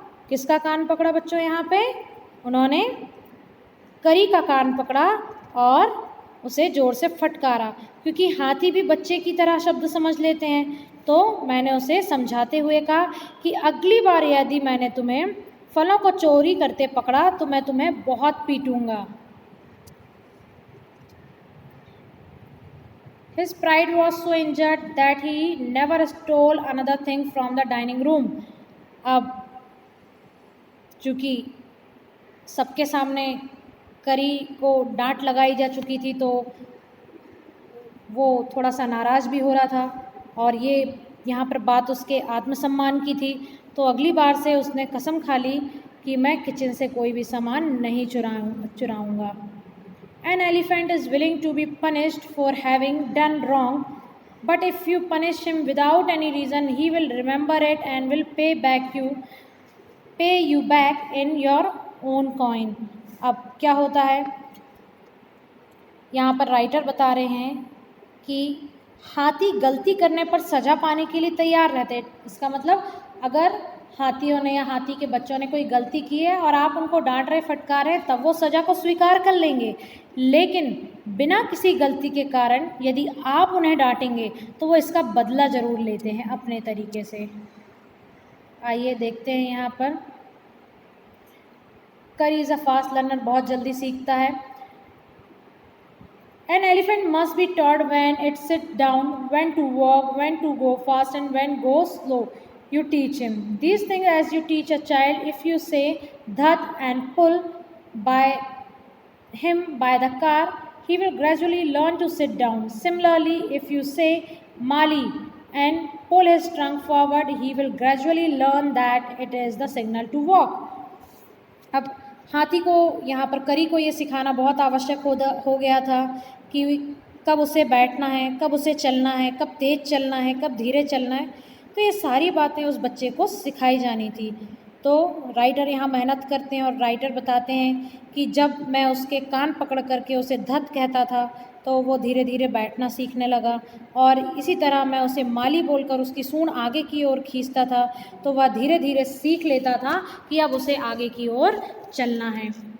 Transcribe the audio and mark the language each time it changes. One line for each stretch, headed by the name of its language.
Hindi: किसका कान पकड़ा बच्चों यहाँ पे? उन्होंने करी का कान पकड़ा और उसे ज़ोर से फटकारा, क्योंकि हाथी भी बच्चे की तरह शब्द समझ लेते हैं। तो मैंने उसे समझाते हुए कहा कि अगली बार यदि मैंने तुम्हें फलों को चोरी करते पकड़ा तो मैं तुम्हें बहुत पीटूंगा।
English: His pride was so injured that he never stole another thing from the dining room.
Hindi: अब चूँकि सबके सामने करी को डांट लगाई जा चुकी थी तो वो थोड़ा सा नाराज़ भी हो रहा था, और ये यहाँ पर बात उसके आत्मसम्मान की थी। तो अगली बार से उसने कसम खा ली कि मैं किचन से कोई भी सामान नहीं चुराऊँगा।
English: An elephant is willing to be punished for having done wrong, but if you punish him without any reason, he will remember it and will pay you back in your own coin.
Hindi: अब क्या होता है, यहाँ पर writer बता रहे हैं कि हाथी गलती करने पर सज़ा पाने के लिए तैयार रहते हैं। इसका मतलब अगर हाथियों ने या हाथी के बच्चों ने कोई गलती की है और आप उनको डांट रहे, फटकार रहे, तब वो सज़ा को स्वीकार कर लेंगे। लेकिन बिना किसी गलती के कारण यदि आप उन्हें डांटेंगे तो वो इसका बदला ज़रूर लेते हैं अपने तरीके से। आइए देखते हैं यहाँ पर।
English: Curry is a fast learner,
Hindi: बहुत जल्दी सीखता है।
English: An elephant must be taught when it sits down, when to walk, when to go fast, and when go slow. You teach him these things as you teach a child. If you say dhat and pull by him by the car, he will gradually learn to sit down. Similarly, if you say mali and pull his trunk forward, he will gradually learn that it is the signal to walk.
Hindi: अब हाथी को यहाँ पर करी को ये सिखाना बहुत आवश्यक हो गया था कि कब उसे बैठना है, कब उसे चलना है, कब तेज़ चलना है, कब धीरे चलना है। तो ये सारी बातें उस बच्चे को सिखाई जानी थी। तो राइटर यहाँ मेहनत करते हैं और राइटर बताते हैं कि जब मैं उसके कान पकड़ करके उसे धत कहता था तो वो धीरे धीरे बैठना सीखने लगा, और इसी तरह मैं उसे माली बोलकर उसकी सूंड आगे की ओर खींचता था तो वह धीरे धीरे सीख लेता था कि अब उसे आगे की ओर चलना है।